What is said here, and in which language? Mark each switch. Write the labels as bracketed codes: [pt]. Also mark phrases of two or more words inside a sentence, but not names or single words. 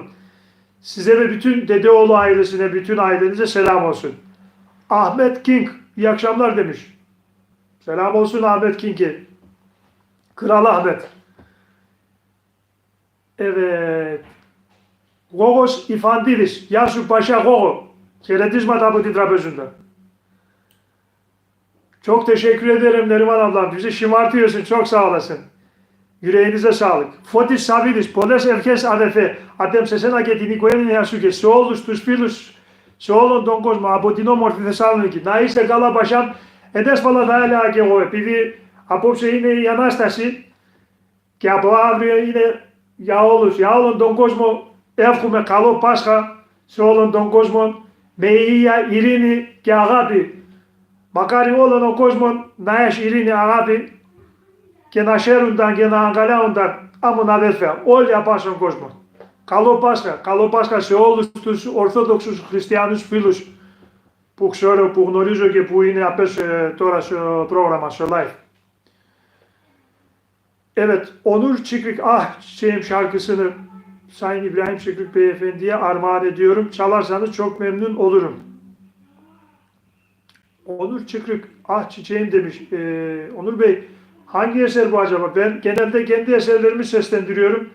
[tr] Size ve bütün Dedeoğlu ailesine, bütün ailenize selam olsun. Ahmet King, iyi akşamlar demiş. Selam olsun Ahmet King'e. Kral Ahmet. Evet. Gogos İfandidis. Yasu Paşa Gogo. [el] Χαιρετίσματα από την Τραπεζούντα. [tr] Çok teşekkür ederim Neriman ablam. Bizi şımartıyorsun. Çok sağ olasın. Yüreğinize sağlık. [el] Fotis Savidis, Πολλές ευχές αδερφέ, Αντέμ σε σένα και την οικογένειά σου και σε όλους τους φίλους, σε όλον τον κόσμο, από την όμορφη Θεσσαλονίκη. Να είστε καλά, Πασάν. Εντέσπαλα θα έλεγα και εγώ, επειδή απόψε είναι η Ανάσταση και από αύριο είναι για όλους, για όλον τον κόσμο. Εύχομαι καλό Πάσχα σε όλον τον κόσμο, με υγεία, ειρήνη και αγάπη. Μακάρι όλον ο κόσμος να έχει ειρήνη, αγάπη και να χαίρονταν και να αγκαλιάζονταν άμουν αδέρφια, όλοι από τον κόσμο. Καλό Πάσχα σε όλους τους Ορθόδοξους Χριστιανούς φίλους που ξέρω, που γνωρίζω και που είναι απέσω τώρα στο πρόγραμμα, στο live. [tr] Evet, Onur Çıkrık Ah Çiçeğim şarkısını Sayın İbrahim Çıkrık Beyefendi'ye armağan ediyorum. Çalarsanız çok memnun olurum. Onur Çıkrık Ah Çiçeğim demiş. Onur Bey, hangi eser bu acaba? Ben genelde kendi eserlerimi seslendiriyorum.